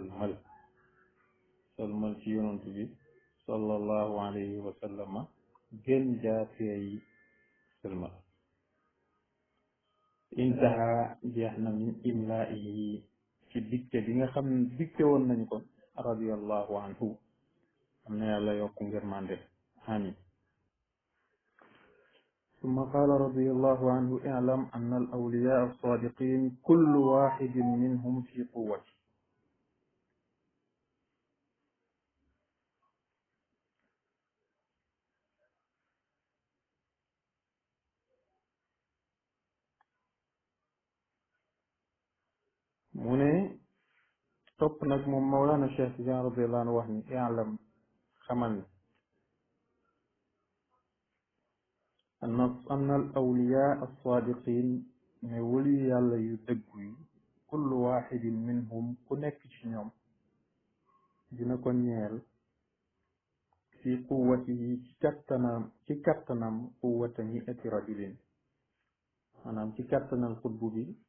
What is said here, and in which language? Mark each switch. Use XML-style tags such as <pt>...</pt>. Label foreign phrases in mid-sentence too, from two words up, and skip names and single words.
<wo>sëlmal ci yonent bi</wo> <ar>صلى الله عليه وسلم</ar> <wo>gën jaateeyi sëlmal intaha jeex na</wo> <ar>من إملائه</ar> <wo>ci dicté bi nga xam ne dicté woon nañu ko</wo> <ar>رضي الله عنه</ar> <wo>am na yàlla yokk ngir mande amin</wo> <ar>ثم قال رضي الله عنه اعلم أن الأولياء الصادقين كل واحد منهم في قوته</ar> <wo>mu ne topp nag moom Mawlana Cheikh Tidiane</wo> <ar>رضي الله عنه</ar> <wo>wax ni i'lam xamal ne</wo> <ar>أن الأولياء الصادقين</ar> <wo>ne wali yàlla yu dëggu yi</wo> <ar>كل واحد منهم</ar> <wo>ku nekk ci ñoom dina ko ñeel</wo> <ar>في قوته</ar> <wo>ci kattanam</wo> <ar>قوة مائة رجل</ar> <wo>maanaam ci kattanal xutbu bi</wo>